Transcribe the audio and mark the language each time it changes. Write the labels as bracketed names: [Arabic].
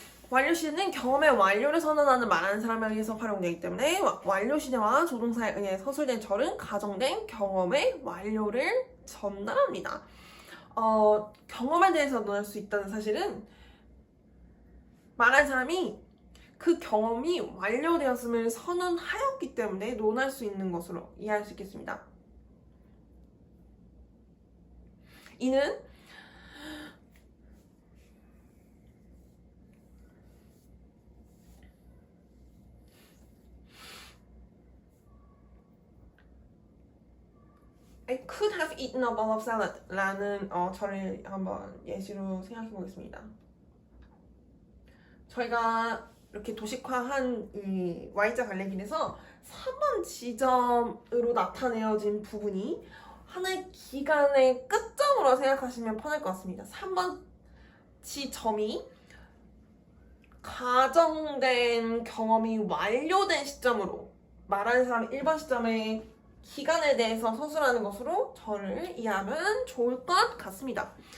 [Korean] 완료시는 경험의 완료를 선언하는 말하는 사람에 의해서 활용되기 때문에 완료시제와 조동사에 의해 서술된 절은 가정된 경험의 완료를 전달합니다. 경험에 대해서 논할 수 있다는 사실은 말한 사람이 그 경험이 완료되었음을 선언하였기 때문에 논할 수 있는 것으로 이해할 수 있겠습니다. 이는 [English] I could have eaten a bowl of salad [Korean] 라는 저를 한번 예시로 생각해 보겠습니다. 저희가 이렇게 도식화한 이 Y자 갈래길에서 3번 지점으로 나타내어진 부분이 하나의 기간의 끝점으로 생각하시면 편할 것 같습니다. 3번 지점이 가정된 경험이 완료된 시점으로 말하는 사람이 1번 시점의 기간에 대해서 서술하는 것으로 저를 이해하면 좋을 것 같습니다.